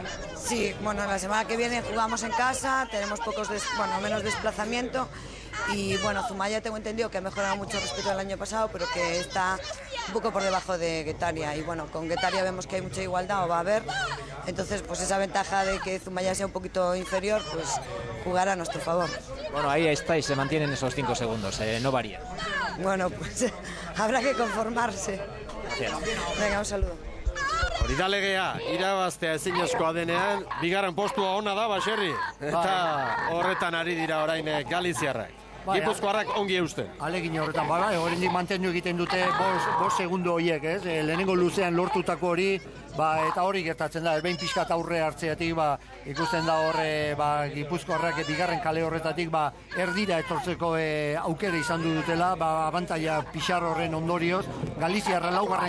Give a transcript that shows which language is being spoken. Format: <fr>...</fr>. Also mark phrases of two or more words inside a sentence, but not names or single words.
<es>Sí, bueno, la semana que viene jugamos en casa, tenemos menos desplazamiento y bueno, Zumaya tengo entendido que ha mejorado mucho respecto al año pasado, pero que está un poco por debajo de Guetaria y bueno, con Guetaria vemos que hay mucha igualdad o va a haber, entonces pues esa ventaja de que Zumaya sea un poquito inferior, pues jugará a nuestro favor. Bueno, ahí estáis, se mantienen esos 5 segundos, no varía. Bueno, pues habrá que conformarse. Gracias. Venga, un saludo.</es> <eu>Hori da legea, irabaztea ezinezkoa denean, bigarren postua ona da, Baxerri. Eta horretan ari dira orain Galiziarrak. Gipuzkoarrak ongi eusten. Alegin horretan, horrendik mantendu egiten dute 5 segundo horiek, ez? Lehenengo luzean lortutako hori, eta hori gertatzen da, behin pixkat aurre hartzeatik, ikusten da horre, Gipuzkoarrak bigarren kale horretatik, erdira etortzeko aukera izan dutela, abantaia pixar horren ondorioz, Galiziarra 4.</eu>